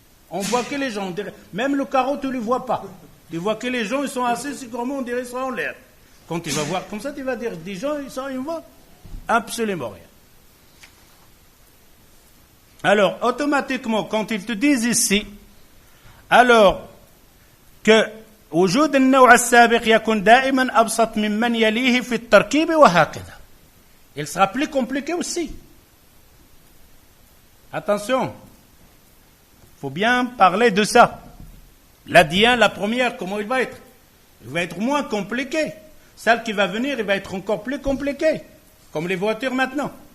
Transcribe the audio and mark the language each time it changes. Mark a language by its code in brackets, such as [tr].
[fr] On voit que les gens, même le carreau, tu ne le vois pas. Tu vois que les gens, ils sont assis, c'est comme on dirait, ils sont en l'air. Quand tu vas voir comme ça, tu vas dire, des gens, ils voient absolument rien. Alors, automatiquement, quand ils te disent ici, alors que [ar] وجود النوع السابق يكون دائما أبسط ممن يليه في التركيب وهكذا. [fr] Il sera plus compliqué aussi. Attention, il faut bien parler de ça. L'adien, la première, comment il va être? Il va être moins compliqué. Celle qui va venir, il va être encore plus compliqué. Comme les voitures maintenant.